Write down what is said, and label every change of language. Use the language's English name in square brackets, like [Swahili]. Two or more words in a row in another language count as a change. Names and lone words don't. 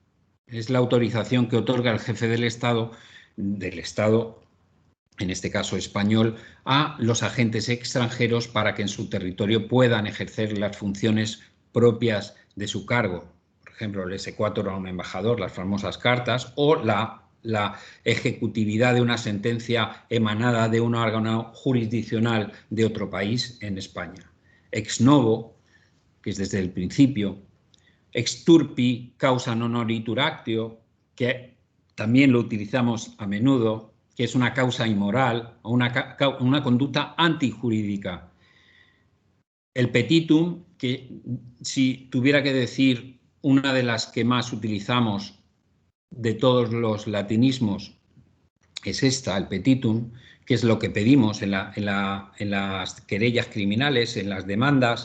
[Spanish] Es la autorización que otorga el jefe del Estado en este caso español, a los agentes extranjeros para que en su territorio puedan ejercer las funciones propias de su cargo. Por ejemplo, el sequatur a un embajador, las famosas cartas, o la ejecutividad de una sentencia emanada de un órgano jurisdiccional de otro país en España. [Latin] Ex novo, [Spanish] que es desde el principio. [Latin] Ex turpi causa non oritur actio, [Spanish] que también lo utilizamos a menudo, que es una causa inmoral o una conducta antijurídica. El petitum, que si tuviera que decir una de las que más utilizamos de todos los latinismos, es esta, el petitum, que es lo que pedimos en las querellas criminales, en las demandas.